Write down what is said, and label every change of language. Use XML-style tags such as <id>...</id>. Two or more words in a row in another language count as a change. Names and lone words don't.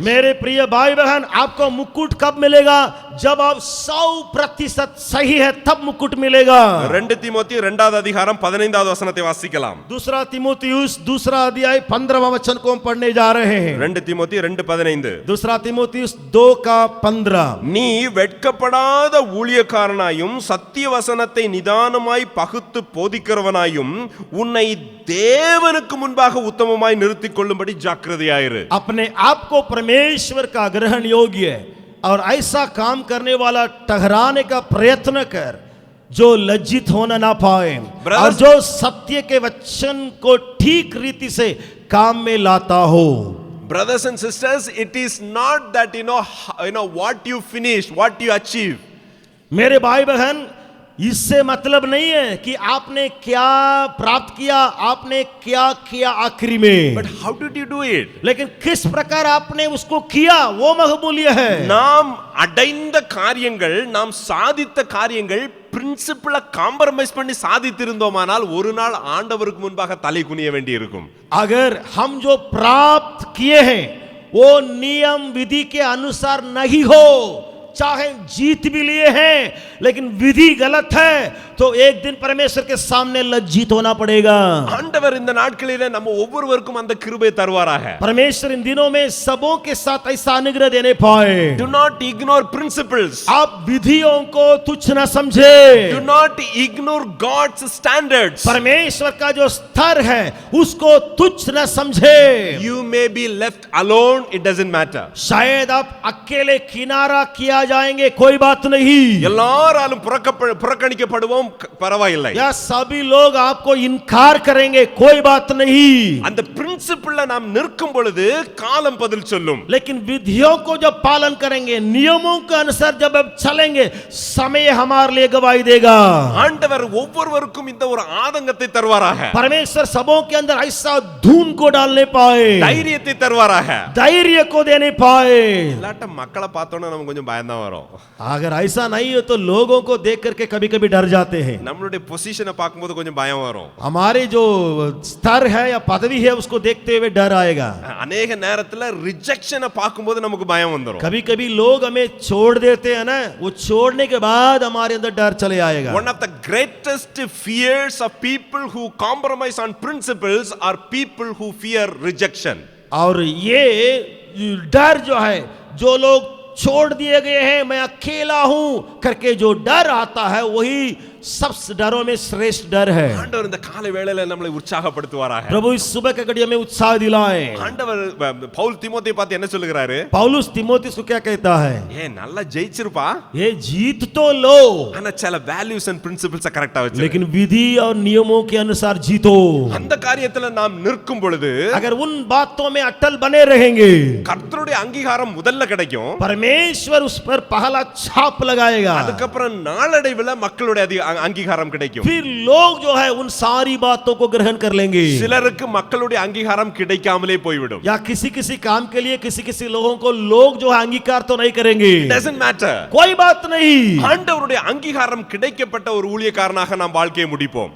<hi>मेरे प्रिय भाई बहन, आपको मुकुट कब मिलेगा? जब आप 100% सही है तब मुकुट मिलेगा।</hi> <ta>2 தீமோத்தேயு 2வது அதிகாரம் 15வது வசனத்தை வாசிக்கலாம்.</ta> <hi>दूसरा तीमुथियुस 2 अध्याय 15वां वचन को हम पढ़ने जा रहे हैं।</hi> <ta>2 தீமோத்தேயு 2:15.</ta> <hi>दूसरा तीमुथियुस 2:15।</hi> <ta>நீ வெட்கப்படாத ஊழியக்காரனாயும் சத்திய வசனத்தை நிதானமாய் பகுத்து போதிக்கிறவனாயும் உன்னை தேவனுக்கு முன்பாக உத்தமமாய் நிறுத்திக் கொள்ளும்படி ஜாக்கிரதையாயிரு.</ta> <hi>अपने आप को परमेश्वर का ग्रहण योग्य और ऐसा काम करने वाला ठहराने का प्रयत्न कर जो लज्जित होना ना पाए और जो सत्य के वचन को ठीक रीति से काम में लाता हो।</hi> <en>Brothers and sisters, it is not that what you finish, what you achieve.</en> <hi>मेरे भाई बहन, इससे मतलब नहीं है कि आपने क्या प्राप्त किया, आपने क्या किया आखिरी में,</hi> <en>But how did you do it?</en> <hi>लेकिन किस प्रकार आपने उसको किया वो महमूल्य है।</hi> <ta>நாம் அடைந்த காரியங்கள், நாம் சாதித்த காரியங்கள்</ta> <en>principle compromise</en> <ta>பண்ணி சாதித்திருந்தோமானால் ஒரு நாள் ஆண்டவருக்கு முன்பாக தலை குனிய வேண்டி இருக்கும்.</ta> <hi>अगर हम जो प्राप्त किए हैं वो नियम विधि के अनुसार नहीं हो, चाहे जीत भी लिए हैं लेकिन विधि गलत है, तो एक दिन परमेश्वर के सामने लज्जित होना पड़ेगा।</hi> <ta>ஆண்டவர் இந்த நாட்களிலே நம்ம ஒவ்வொருவருக்கும் அந்த கிருபை தருவாராக.</ta> <hi>परमेश्वर इन दिनों में सबों के साथ ऐसा अनुग्रह देने पाए।</hi> <en>Do not ignore principles.</en> <hi>आप विधियों को तुच्छ न समझे।</hi> <en>Do not ignore God's standards.</en> <hi>परमेश्वर का जो स्तर है उसको तुच्छ न समझे।</hi> <en>You may be left alone, it doesn't matter.</en> <hi>शायद आप अकेले किनारा किया जाएंगे, कोई बात नहीं।</hi> <ta>எல்லாராலும் புறக்கணிக்கப்படுவோம், பரவாயில்லை.</ta> <hi>या सभी लोग आपको इनकार करेंगे, कोई बात नहीं।</hi> <ta>அந்த பிரின்சிபிள்ல நாம் நிற்கும் பொழுது காலம் பதில் சொல்லும்.</ta> <hi>लेकिन विधियों को जब पालन करेंगे, नियमों के अनुसार जब आप चलेंगे, समय हमारे लिए गवाही देगा।</hi> <ta>ஆண்டவர் ஒவ்வொருவருக்கும் இந்த ஒரு ஆதங்கத்தை தருவாராக.</ta> <hi>परमेश्वर सबों के अंदर ऐसा धून को डालने पाए,</hi> <ta>தைரியத்தை தருவாராக.</ta> <hi>धैर्य को देने पाए।</hi> <ta>இல்லாட்ட மக்களை பார்த்தோன்னா நமக்கு கொஞ்சம் பயம்தான் வரும்.</ta> <hi>अगर ऐसा नहीं हो तो लोगों को देख करके कभी कभी डर जाते हैं।</hi> <ta>நம்மளுடைய பொசிஷனை பார்க்கும்போது கொஞ்சம் பயம் வரும்.</ta> <hi>हमारे जो स्तर है या पदवी है उसको देखते हुए डर आएगा।</hi> <ta>अनेक நேரத்துல ரிஜெக்ஷனை பார்க்கும்போது நமக்கு பயம் வந்துரும்.</ta> <hi>कभी कभी लोग हमें छोड़ देते हैं ना, वो छोड़ने के बाद हमारे अंदर डर चले आएगा।</hi> <en>One of the greatest fears of people who compromise on principles are people who fear rejection.</en> <hi>और ये डर जो है, जो लोग छोड़ दिए गए हैं, मैं अकेला हूं करके जो डर आता है वही सब डरों में श्रेष्ठ डर है।</hi> <ta>ஆண்டவர் இந்த காலை வேளையில நம்மளை உற்சாகப்படுத்துவாராக.</ta> <hi>प्रभु इस सुबह के घड़ी में उत्साह दिलाए।</hi> <ta>ஆண்டவர் பவுல் தீமோத்தேயை பார்த்து என்ன சொல்லுகிறாரு?</ta> <hi>पौलुस तीमुथियुस को क्या कहता है?</hi> <ta>நல்லா ஜெயிச்சிருப்பா,</ta> <hi>ये जीत तो लो,</hi> <ta>ஆனா சில</ta> <en>values and principles</en> <ta>கரெக்ட்டா வச்சு,</ta> <hi>लेकिन विधि और नियमों के अनुसार जीतो।</hi> <ta>அந்த காரியத்துல நாம் நிற்கும் பொழுது,</ta> <hi>अगर उन बातों में अटल बने रहेंगे,</hi> <ta>கர்த்தருடைய அங்கீகாரம் முதல்ல கிடைக்கும்.</ta> <hi>परमेश्वर उस पर पहला छाप लगाएगा।</hi> <ta>அதுக்கப்புறம் நாளடைவில் மக்களுடைய அங்கீகாரம் கிடைக்கும்.</ta> <hi>फिर लोग जो है उन सारी बातों को ग्रहण कर लेंगे.</hi> <ta>சிலருக்கு மக்களுடைய அங்கீகாரம் கிடைக்காமலே போய்விடும்.</ta> <hi>या किसी किसी काम के लिए किसी किसी लोगों को लोग जो है अंगीकार तो नहीं करेंगे.</hi> <en>Doesn't matter.</en> <hi>कोई बात नहीं.</hi> <ta>ஆண்டவருடைய அங்கீகாரம் கிடைக்கப்பட்ட ஒரு ஊழியக்காரனாக நாம் வாழ்க்கையை முடிப்போம்.</ta>